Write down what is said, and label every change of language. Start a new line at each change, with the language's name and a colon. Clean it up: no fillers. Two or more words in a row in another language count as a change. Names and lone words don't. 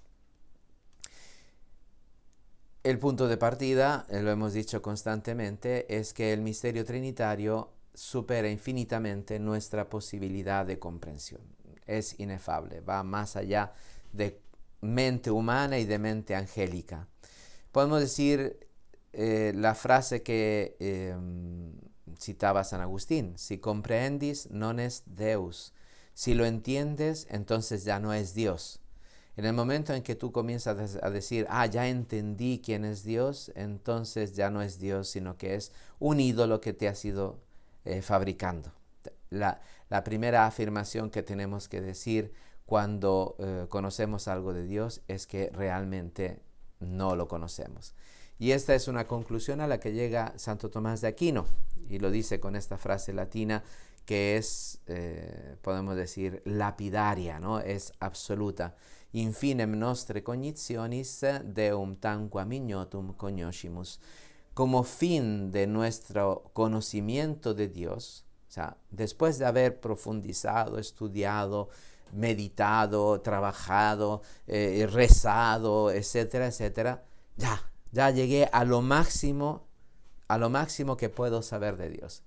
Spanish: El punto de partida, lo hemos dicho constantemente, es que el misterio trinitario supera infinitamente nuestra posibilidad de comprensión. Es inefable, va más allá de mente humana y de mente angélica. Podemos decir la frase que citaba San Agustín:
Latin: si comprehendis, non est Deus.
Spanish: Si lo entiendes, entonces ya no es Dios. En el momento en que tú comienzas a decir, ya entendí quién es Dios, entonces ya no es Dios, sino que es un ídolo que te has ido fabricando. La primera afirmación que tenemos que decir cuando conocemos algo de Dios es que realmente no lo conocemos. Y esta es una conclusión a la que llega Santo Tomás de Aquino, y lo dice con esta frase latina que es, podemos decir, lapidaria, ¿no? Es absoluta.
Latin: Infinem nostre cognitionis deum tanquam ignotum cognoscimus.
Spanish: Como fin de nuestro conocimiento de Dios, o sea, después de haber profundizado, estudiado, meditado, trabajado, rezado, etcétera, etcétera, ya llegué a lo máximo que puedo saber de Dios.